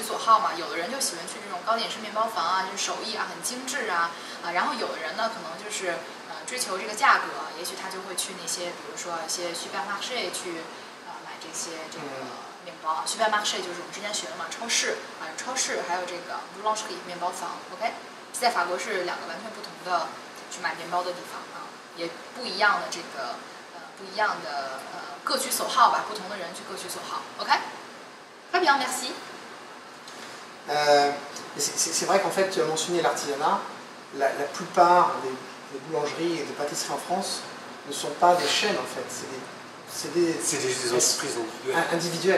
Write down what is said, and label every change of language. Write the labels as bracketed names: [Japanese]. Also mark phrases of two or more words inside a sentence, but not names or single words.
[Chinese] 所好嘛，有的人就喜欢去这种糕点式面包房啊，就是手艺啊很精致啊，然后有的人呢可能就是追求这个价格，也许他就会去那些，比如说一些 supermarché 去买这些这个面包。supermarché 就是我们之前学的嘛，超市啊，超市还有这个 boulangerie 面包房 ，OK， 在法国是两个完全不同的去买面包的地方啊，也不一样的这个不一样的各取所好吧，不同的人去各取所好 ，OK， [French] très bien merci。 C'est vrai qu'en fait, tu as mentionné l'artisanat. La plupart des boulangeries et des pâtisseries en France ne sont pas des chaînes en fait, c'est des entreprises individuelles.